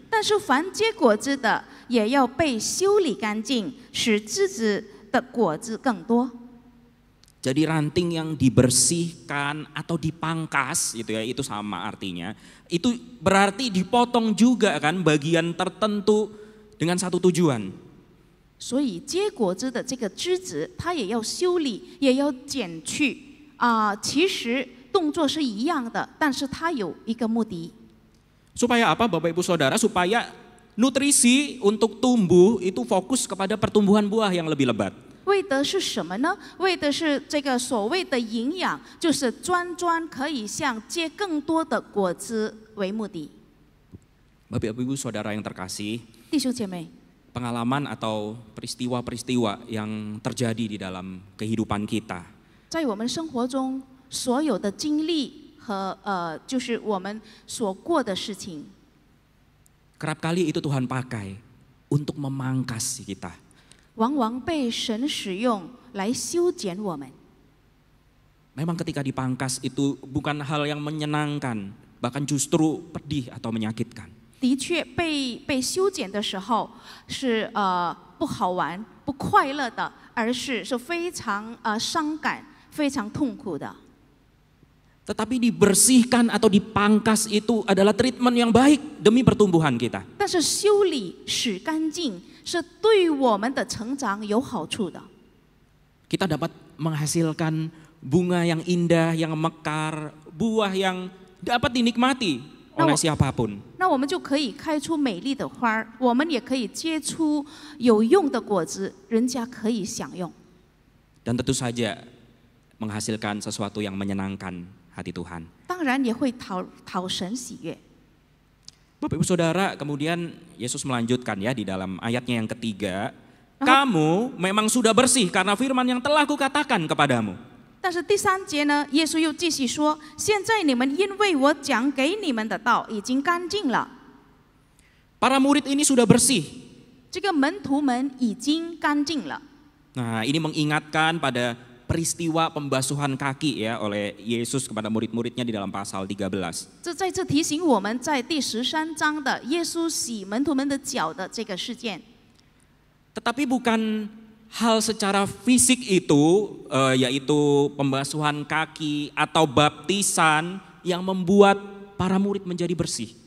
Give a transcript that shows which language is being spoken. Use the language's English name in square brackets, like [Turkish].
[Chinese] 但是凡结果子的也要被修理干净，使枝子的果子更多。 [Indonesian] Jadi ranting yang dibersihkan atau dipangkas gitu ya, itu sama artinya. Itu berarti dipotong juga kan bagian tertentu dengan satu tujuan. [Chinese] 所以结果子的这个枝子，它也要修理，也要剪去其实动作是一样的，但是它有一个目的。 [Indonesian] Supaya apa Bapak Ibu Saudara? Supaya nutrisi untuk tumbuh itu fokus kepada pertumbuhan buah yang lebih lebat. [Chinese] 为的是什么呢？为的是这个所谓的营养，就是专可以像结更多的果子为目的。 [Indonesian] Bapak Ibu Saudara yang terkasih, [Chinese] 弟兄姐妹， [Indonesian] pengalaman atau peristiwa-peristiwa yang terjadi di dalam kehidupan kita [Chinese] 在我们生活中所有的经历和就是我们所过的事情， [Indonesian] kerap kali itu Tuhan pakai untuk memangkas kita. [Chinese] 往往被神使用来修剪我们。 [Indonesian] Memang ketika dipangkas itu bukan hal yang menyenangkan, bahkan justru pedih atau menyakitkan. [Chinese] 的确被修剪的时候是不好玩、不快乐的，而是非常伤感、非常痛苦的。 [Indonesian] Tetapi dibersihkan atau dipangkas itu adalah treatment yang baik demi pertumbuhan kita. [Chinese] 但是修理、使干净是对我们的成长有好处的。 [Indonesian] Kita dapat menghasilkan bunga yang indah, yang mekar, buah yang dapat dinikmati oleh siapapun. [Chinese] 那我们就可以开出美丽的花儿，我们也可以结出有用的果子，人家可以享用。 [Indonesian] Dan tentu saja menghasilkan sesuatu yang menyenangkan hati Tuhan. [Chinese] 当然也会讨神喜悦。 [Indonesian] Bapak Ibu Saudara, kemudian Yesus melanjutkan ya di dalam ayatnya yang ketiga, kamu memang sudah bersih karena firman yang telah kukatakan kepadamu. [Chinese] 但是第3节呢，耶稣又继续说：“现在你们因为我讲给你们的道已经干净了。” [Indonesian] Para murid ini sudah bersih. [Chinese] 这个门徒们已经干净了。 [Indonesian] Nah, ini mengingatkan pada peristiwa pembasuhan kaki ya oleh Yesus kepada murid-muridnya di dalam pasal 13. [Chinese] 这再次提醒我们在第13章的耶稣洗门徒们的脚的这个事件。 [Indonesian] Tetapi bukan hal secara fisik itu, yaitu pembasuhan kaki atau baptisan yang membuat para murid menjadi bersih.